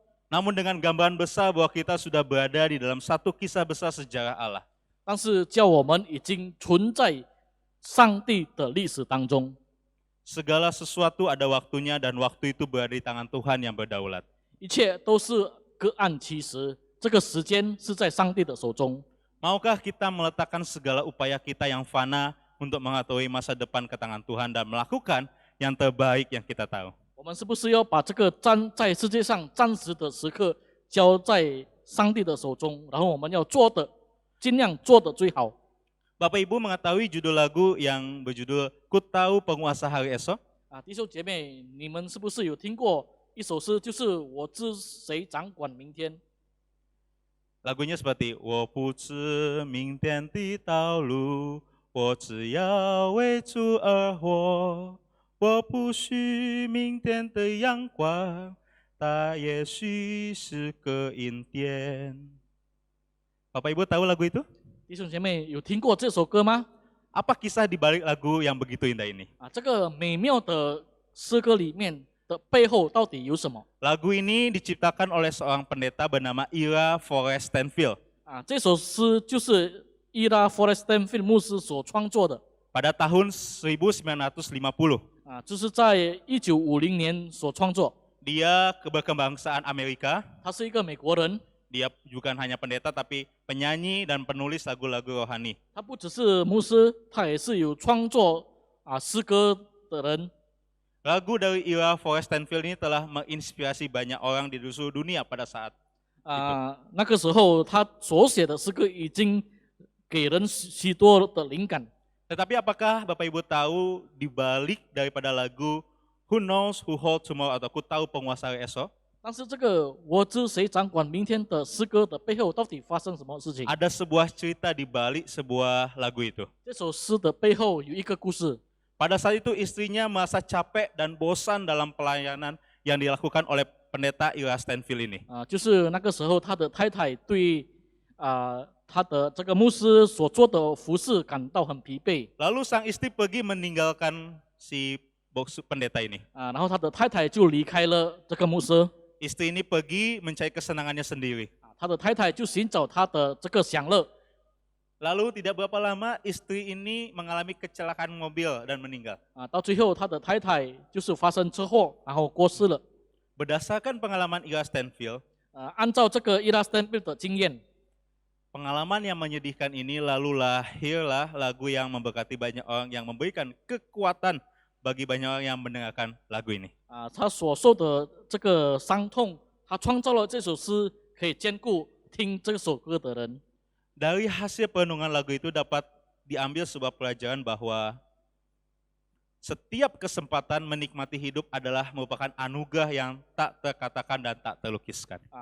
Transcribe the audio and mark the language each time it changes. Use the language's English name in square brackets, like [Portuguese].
[Indonesian] Namun dengan gambaran besar bahwa kita sudah berada di dalam satu kisah besar sejarah Allah. [Chinese] 但是叫我们已经存在上帝的历史当中。 [Indonesian] Segala sesuatu ada waktunya dan waktu itu berada di tangan Tuhan yang berdaulat. [Chinese] 一切都是各按其时，这个时间是在上帝的手中。 [Indonesian] Maukah kita meletakkan segala upaya kita yang fana untuk mengetahui masa depan ke tangan Tuhan dan melakukan yang terbaik yang kita tahu? [Chinese] 我们是不是要把这个在世界上暂时的时刻交在上帝的手中，然后我们要尽量做的最好。 [Indonesian] Bapak Ibu mengetahui judul lagu yang berjudul Ku Tahu Penguasa Hari Esok? [Chinese] 弟兄姐妹，你们是不是有听过一首诗，就是我知谁掌管明天？ [Indonesian] Lagunya seperti [Chinese] 我不知明天的道路，我只要为主而活。我不许明天的阳光，它也许是个阴天。 [Indonesian] Bapak Ibu tahu lagu itu? [Chinese] 弟兄姐妹有听过这首歌吗？ [Indonesian] Apa kisah di balik lagu yang begitu indah ini? [Chinese] 这个美妙的诗歌里面的背后到底有什么？ [Indonesian] Lagu ini diciptakan oleh seorang pendeta bernama Ira Forrest Stanfield. [Chinese] 这首诗就是伊拉 Forrest Stanfield 牧师所创作的。 [Indonesian] Pada tahun 1950, [Chinese] 这是在1950年所创作。 [Indonesian] dia berkebangsaan Amerika. [Chinese] 他是一个美国人， [Indonesian] Dia bukan hanya pendeta tapi penyanyi dan penulis lagu-lagu rohani. [Chinese] 他不只是牧师，他也是有创作诗歌的人。 [Indonesian] Lagu dari Ira Forrest Stanfield ini telah menginspirasi banyak orang di seluruh dunia pada saat [Chinese] 那个时候他所写的诗歌已经给人许多的灵感。 [Indonesian] Tetapi apakah Bapak Ibu tahu di balik daripada lagu Who Knows Who Holds Tomorrow atau Ku Tahu Penguasa Hari Esok? [Chinese] 但是这个我知谁掌管明天的诗歌的背后，到底发生什么事情？ [Indonesian] Ada sebuah cerita di balik sebuah lagu itu. [Chinese] 这首诗的背后有一个故事。 [Indonesian] Pada saat itu istrinya merasa capek dan bosan dalam pelayanan yang dilakukan oleh pendeta Ira Stanfield ini. [Chinese] 就是那个时候，他的太太对他的这个牧师所做的服侍感到很疲惫。 [Indonesian] Lalu sang istri pergi meninggalkan si bos pendeta ini. [Chinese] 然后他的太太就离开了这个牧师。 [Indonesian] Istri ini pergi mencari kesenangannya sendiri. [Chinese] 他的太太就寻找他的这个享乐。 [Indonesian] Lalu tidak berapa lama istri ini mengalami kecelakaan mobil dan meninggal. [Chinese] 到最后他的太太就是发生车祸，然后过世了。 [Indonesian] Berdasarkan pengalaman Ira Stanfield, [Chinese] 按照这个伊拉斯坦菲的经验， [Indonesian] pengalaman yang menyedihkan ini lalu lahirlah lagu yang memberkati banyak orang yang memberikan kekuatan bagi banyak orang yang mendengarkan lagu ini. [Chinese] 他所受的这个伤痛，他创造了这首诗，可以兼顾听这首歌的人。 [Indonesian] Dari hasil perenungan lagu itu dapat diambil sebuah pelajaran bahwa setiap kesempatan menikmati hidup adalah merupakan anugerah yang tak terkatakan dan tak terlukiskan.